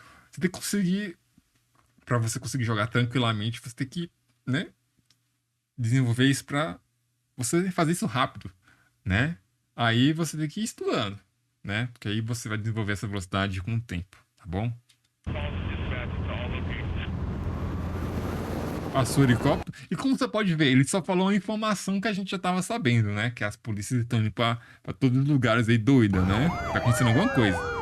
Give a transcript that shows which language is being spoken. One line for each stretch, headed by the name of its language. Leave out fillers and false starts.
Portuguese: Você tem que conseguir, pra você conseguir jogar tranquilamente, você tem que, né? Desenvolver isso pra você fazer isso rápido, né? Aí você tem que ir estudando, né? Porque aí você vai desenvolver essa velocidade com o tempo, tá bom?
English: Calls dispatched to all locations.
Portuguese: Passou o helicóptero. E como você pode ver, ele só falou uma informação que a gente já tava sabendo, né? Que as polícias estão indo pra todos os lugares aí doida, né? Tá acontecendo alguma coisa.